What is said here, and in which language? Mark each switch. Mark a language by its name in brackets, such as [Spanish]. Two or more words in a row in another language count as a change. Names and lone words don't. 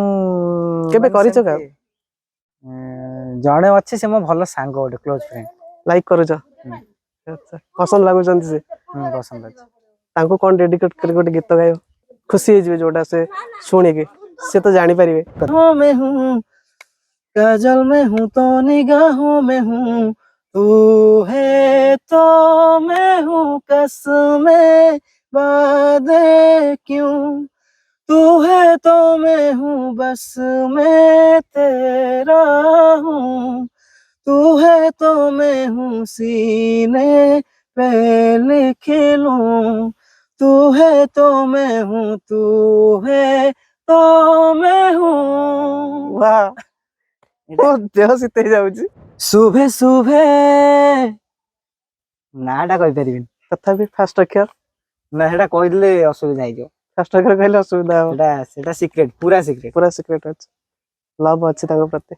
[Odia] କେବେ କରିଛ ସେମିତି କାହାକୁ? ଜଣେ ଅଛି, ସେ ମୋ ଭଲ ସାଙ୍ଗ, ଗୋଟେ [English] close friend. [Odia] ଲାଇକ୍ କରୁଛ? ଆଚ୍ଛା, ପସନ୍ଦ ଲାଗୁଛନ୍ତି ସେ? ପସନ୍ଦ ଅଛି। ତାଙ୍କୁ କଣ ଡେଡିକେଟ କରି ଗୋଟେ ଗୀତ ଗାଇବ, ଖୁସି ହେଇଯିବେ ଯୋଉଟା ସେ ଶୁଣିକି, ସେ ତ ଜାଣିପାରିବେ। [Hindi] मैं हूँ काजल में हूँ तो निगाहों में हूँ, तू है तो मैं हूँ कसमें वादे क्यों, तू है तो मैं हूँ बस मैं तेरा हूँ, तू है तो मैं हूँ सीने पे लिख लूं, तू है तो मैं हूँ, तू है तो मैं हूँ। वाह, [Odia] ମୋ ଦେହ ଶୀତ ହେଇଯାଉଛି। ଶୁଭେ ଶୁଭେ ନା ଟା କହିପାରିବିନି। ତଥାପି ଫାଷ୍ଟ ଅକ୍ଷର? ନା ସେଟା କହିଦେଲେ ଅସୁବିଧା ହେଇଯିବ। ଫାଷ୍ଟ ଆଗରେ କହିଲେ ଅସୁବିଧା ହବ। ସେଟା ସେଟା ସିକ୍ରେଟ, ପୁରା ସିକ୍ରେଟ। ପୁରା ସିକ୍ରେଟ ଅଛି। ଲଭ୍ ଅଛି ତାଙ୍କ ପ୍ରତି।